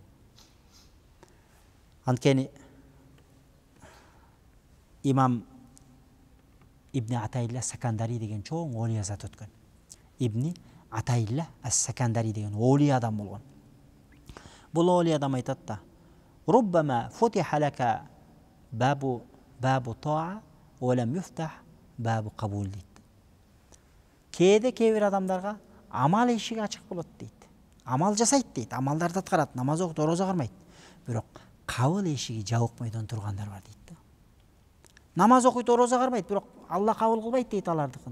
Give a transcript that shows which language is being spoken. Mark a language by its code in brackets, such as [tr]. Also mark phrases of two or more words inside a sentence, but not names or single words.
[ky] Анткени имам Ибн Атаилла Сакандари деген чоң олия зат өткөн. Ибн Атаилла Ас-Сакандари деген олия адам болгон. Бул олия адам айтат да: [ar] "ربما فتح لك باب طاعة ولم يفتح باب قبول" дейт. [ky] Кээде кээ бир адамдарга амал эшиги ачык болот дейт. Амал жасайт дейт, амалдарды аткарат, намаз окуйт, орозо кармайт. Бирок кабыл эшиги жабык бойдон тургандар бар дейт да. Намаз окуйт, орозо кармайт, бирок Алла кабыл кылбайт дейт алардыкын.